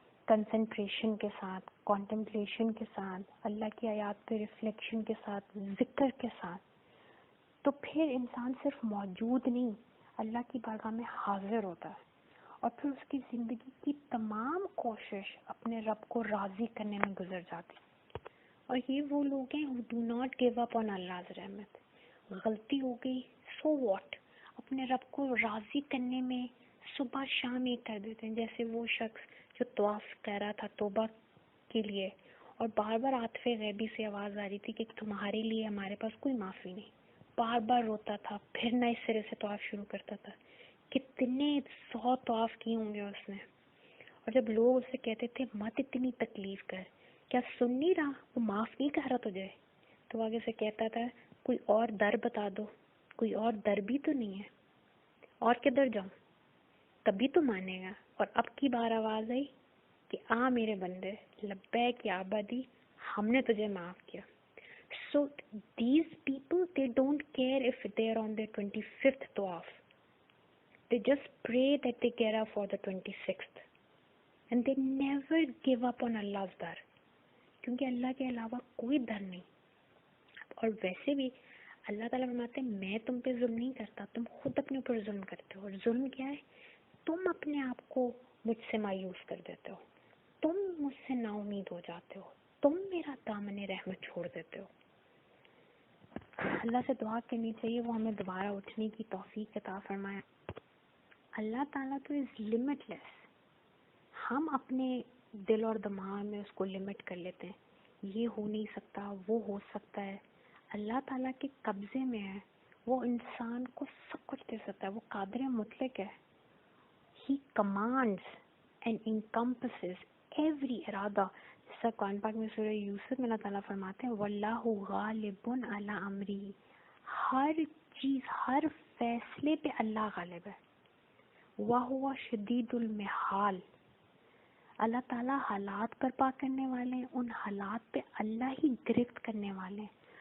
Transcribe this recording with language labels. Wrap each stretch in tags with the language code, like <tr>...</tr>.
<ur>Concentration کے ساتھ، contemplation کے ساتھ، اللہ کی آیات پہ ریفلیکشن کے ساتھ، ذکر کے ساتھ، تو پھر انسان صرف موجود نہیں، اللہ کی بارگاہ میں حاضر ہوتا ہے، اور پھر اس کی زندگی کی تمام کوشش اپنے رب کو راضی کرنے میں گزر جاتی. اور یہ وہ لوگ ہیں</ur> <en>who do not give up on Allah's رحمت.</en> <ur>غلطی ہو گئی</ur> <en>so what,</en> <ur>اپنے رب کو راضی کرنے میں صبح شام یہ کر دیتے ہیں. جیسے وہ شخص جو طواف کر رہا تھا توبہ کے لیے، اور بار بار عاطف غیبی سے آواز آ رہی تھی کہ تمہارے لیے ہمارے پاس کوئی معافی نہیں، بار بار روتا تھا، پھر نئے سرے سے طواف شروع کرتا تھا. کتنے 100 طواف کیے ہوں گے اس نے. اور جب لوگ اسے کہتے تھے مت اتنی تکلیف کر، کیا سن نہیں رہا، وہ معاف نہیں کر رہا تجھے، تو آگے سے کہتا تھا کوئی اور در بتا دو، کوئی اور در بھی تو نہیں ہے، اور کدھر جاؤں، تبھی تو مانے گا. اور اب کی بار آواز آئی کہ آ میرے بندے، لبیک یا عبادی، ہم نے تجھے معاف کیا.</ur> <en>So these people, they don't care if they are on their 25th tawaf. They just pray that they get up for the 26th. And they never give up on Allah's dar.</en> <ur>کیونکہ اللہ کے علاوہ کوئی در نہیں. اور ویسے بھی اللہ تعالیٰ فرماتے ہیں میں تم پہ ظلم نہیں کرتا، تم خود اپنے اوپر ظلم کرتے ہو. اور ظلم کیا ہے؟ تم اپنے آپ کو مجھ سے مایوس کر دیتے ہو، تم مجھ سے نا امید ہو جاتے ہو، تم میرا دامن رحمت چھوڑ دیتے ہو. اللہ سے دعا کرنی چاہیے وہ ہمیں دوبارہ اٹھنے کی توفیق عطا فرمائے. اللہ تعالیٰ تو</ur> <en>Is limitless.</en> <ur>ہم اپنے دل اور دماغ میں اس کو لمٹ کر لیتے ہیں، یہ ہو نہیں سکتا، وہ ہو سکتا ہے. اللہ تعالیٰ کے قبضے میں ہے، وہ انسان کو سب کچھ دے سکتا ہے، وہ قادر مطلق ہے.</ur> <en>He commands and encompasses every ارادہ.</en> <ur>جیسا قرآن پاک میں سورہ یوسف میں اللہ تعالیٰ فرماتے ہیں</ur> <ar>وَاللَّهُ غَالِبٌ عَلَىٰ أَمْرِهِ،</ar> <ur>ہر چیز، ہر فیصلے پہ اللہ غالب ہے.</ur> <ar>وَهُوَ شَدِيدُ الْمِحَالِ،</ar> <ur>اللہ تعالیٰ حالات برپا کرنے والے ہیں، ان حالات پہ اللہ ہی گرفت کرنے والے ہیں.</ur>